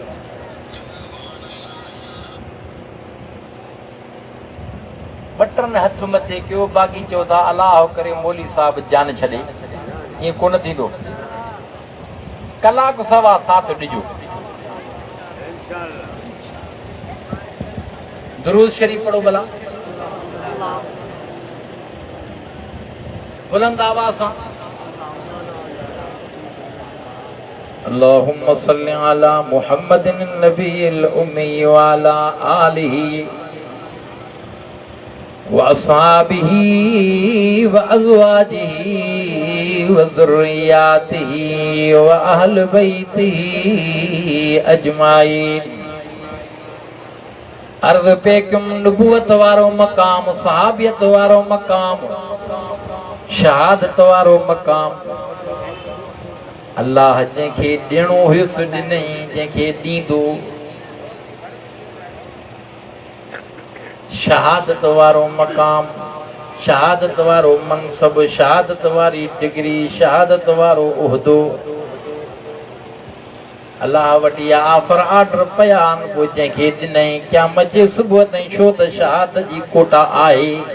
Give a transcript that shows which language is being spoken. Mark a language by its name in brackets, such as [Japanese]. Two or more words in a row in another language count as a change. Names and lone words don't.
[Sindhi] बटन हथ मथे कयो बाक़ी चओ था अलाह करे मौली साहब जान छॾे ईअं कोन थींदो। कलाक सवा साथ ॾिजो। दुरूद शरीफ पढ़ो भला बुलंद आवाज़ सां। [Arabic] اللهم صل على محمد النبي الأمي وعلى آله وأصحابه وأزواجه وذرياته وأهل بيته أجمعين. [Sindhi] अर्ज़ पे कयुम नबूवत वारो मक़ाम सहाबियत वारो मक़ाम शहादत वारो मक़ाम अल्लाह जंहिंखे ॾियणो हुयुसि ॾिनई जंहिंखे ॾींदो। शहादत वारो मक़ाम शहादत वारो मनसब शहादत वारी डिग्री शहादत वारो उहिदो अल्लाह वटि या [English] offer order [Sindhi] पिया आहिनि पोइ जंहिंखे ॾिनई क़यामत जे सुबुह ताईं छो त शहादत जी कोटा आहे।